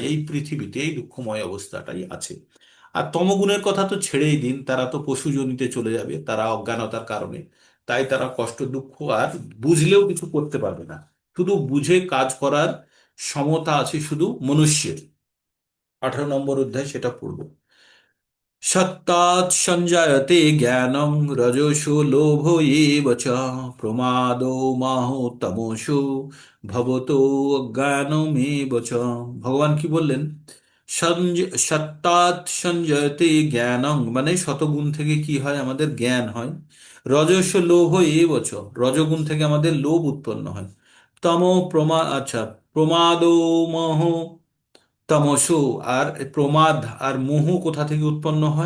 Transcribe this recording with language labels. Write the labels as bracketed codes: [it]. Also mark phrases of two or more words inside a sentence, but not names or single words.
[bn] এই পৃথিবীতে এই দুঃখময় অবস্থাটাই আছে। আর তমগুণের কথা তো ছেড়েই দিন, তারা তো পশুজনিতে চলে যাবে, তারা অজ্ঞানতার কারণে। তাই তারা কষ্ট দুঃখ আর বুঝলেও কিছু করতে পারবে না। শুধু বুঝে কাজ করার সমতা আছে শুধু মনুষ্যের। 18 নম্বর অধ্যায় সেটা পড়বো। [sa] সত্তাৎ সঞ্জায়তে জ্ঞানং রজসো লোভ এব চ প্রমাদো মাহো তমসো ভবতো অজ্ঞানমেব চ। [bn] ভগবান কি বললেন? [sa] সত্তাৎ সঞ্জয়তে জ্ঞানং, [bn] মানে শতগুণ থেকে কি হয়? আমাদের জ্ঞান হয়। [sa] রজস লোভ এব চ, [bn] রজগুণ থেকে আমাদের লোভ উৎপন্ন হয়। তম আচ্ছা, [sa] প্রমাদো মোহ তামসো, [bn] আর প্রমাদ আর মোহ কোথা থেকে উৎপন্ন হয়?